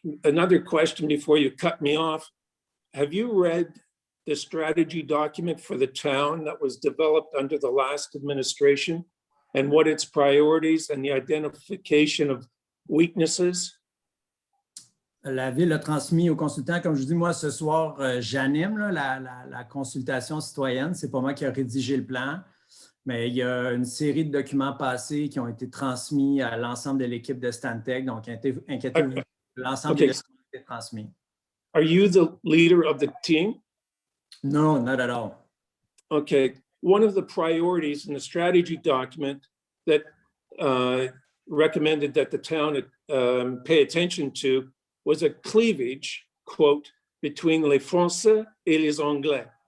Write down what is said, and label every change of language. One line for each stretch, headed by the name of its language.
English: Another question before you cut me off. Have you read the strategy document for the town that was developed under the last administration and what its priorities and the identification of weaknesses?
French: La Ville a transmis aux consultants. Comme je vous dis, moi, ce soir, j'anime la consultation citoyenne. Ce n'est pas moi qui ai rédigé le plan, mais il y a une série de documents passés qui ont été transmis à l'ensemble de l'équipe de Stantec. Donc, inquiétez-vous, l'ensemble des documents ont été transmis.
English: Are you the leader of the team? No, not at all. Okay. One of the priorities in the strategy document that recommended that the town pay attention to was a cleavage, quote, between
French: les Français et les Anglais.